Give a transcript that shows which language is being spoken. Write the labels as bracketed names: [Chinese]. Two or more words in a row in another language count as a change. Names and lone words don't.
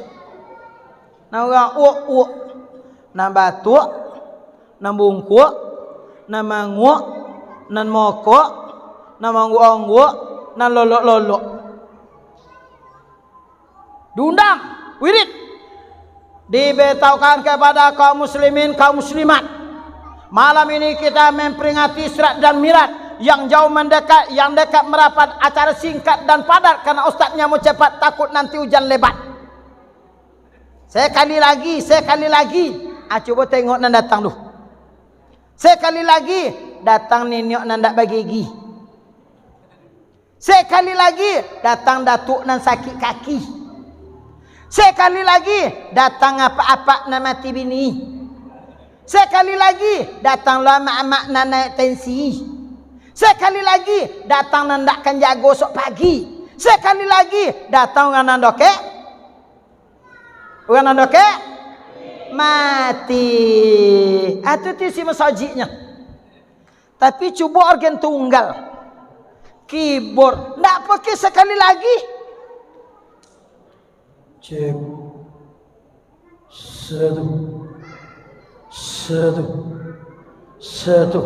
[Minangkabau] Nah orang uak nan batuk, nan bungkuk, nan manguk, nan mokok, nan mangguk-angguk, nan lolok-lolok. [Indonesian] Diundang, wirid, diberitahukan kepada kaum muslimin, kaum muslimat. Malam ini kita memperingati Isra dan Mi'raj yang jauh mendekat, yang dekat merapat, acara singkat dan padat karena ustaznya mau cepat, takut nanti hujan lebat. [Minangkabau] Sekali lagi, coba tengok nan datang tu. Sekali lagi, datang nenek nan dak bagi gigi. Sekali lagi, datang datuk nan sakit kaki. Sekali lagi, datang apa-apa nan mati bini. Sekali lagi, datang mak-mak nan naik tensi. Sekali lagi, datang nan dak kan jago sok pagi. Sekali lagi, datang orang nan dokek. Orang nan dokek mati. [Indonesian] Itu isi masjidnya. Tapi cuba organ tunggal, keyboard, ndak pakai sekali lagi. Cek. Satu.